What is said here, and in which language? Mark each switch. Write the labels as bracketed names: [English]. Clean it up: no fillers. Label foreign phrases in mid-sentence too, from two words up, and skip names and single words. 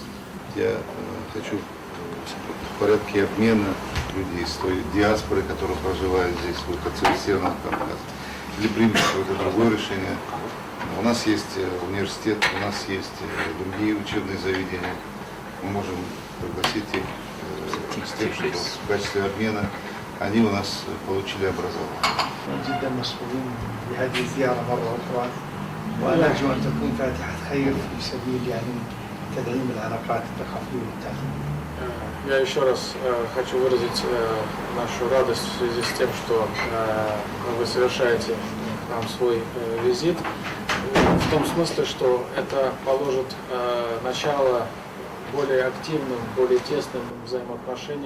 [Russian] Я хочу в порядке обмена людей с той диаспорой, которая проживает здесь, выходцы из Северного Кавказа, или примут какое-то другое решение. У нас есть университет, у нас есть другие учебные заведения. Мы можем пригласить их с тем, чтобы в качестве обмена они у нас получили образование. [Arabic] جدا مسؤولين بهذه الزيارة مرة أخرى ونرجو أن تكون فاتحة خير في سبيل يعني تدعيم العلاقات الثقافية والتعليمية. [Russian] Я еще раз хочу выразить нашу радость в связи с тем, что вы совершаете нам свой визит, в том смысле, что это положит начало более активным, более тесным взаимоотношениям.